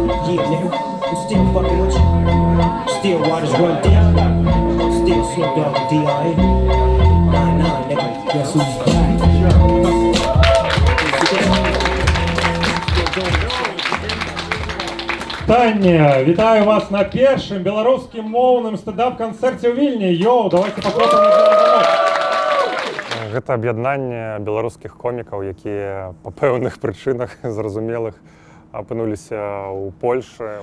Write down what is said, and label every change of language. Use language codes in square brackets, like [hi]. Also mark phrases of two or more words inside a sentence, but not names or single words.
[en] Yeah, nigga, I'm still fucking with you. Still waters run down. Still Snoop Dogg and D.R.A. Nah, nigga, guess who's back? [be] Таня, вітаю вас на першым беларускім моўным стендап-канцэрце ў Вільні. Йоу, давайте паклопаем за. Гэта аб'яднанне беларускіх комікаў, якія па пэўных прычынах зразумелых апынуліся ў Польшы.